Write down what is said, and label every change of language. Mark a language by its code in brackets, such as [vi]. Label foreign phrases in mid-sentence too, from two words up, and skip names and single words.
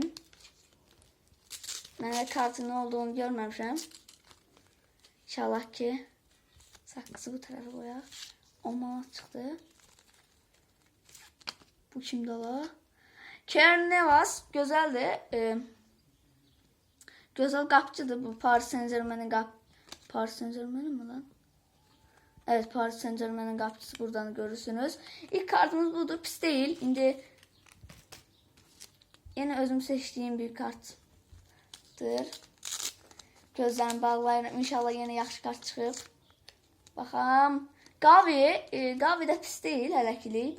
[az] Mən də kartın nə olduğunu görməmişəm. İnşallah ki, saqqızı bu tərəfə qoyaq. 10 manat çıxdı. Bu kimdə ola? Keylor Navas gözəldir. Gözəl qapçıdır bu. [tr] Paris Saint-Germain'in Paris Saint-Germain'in mi lan? [az] Evet, Paris Saint-Germain'in qapçısı buradan görürsünüz. İlk kartımız budur. Pis değil. İndi yine özüm seçtiğim bir kartdır. Gözlerimi bağlayırım. İnşallah yine yaxşı kart çıxıb. Baxam. Gavi də pis değil hələkilik.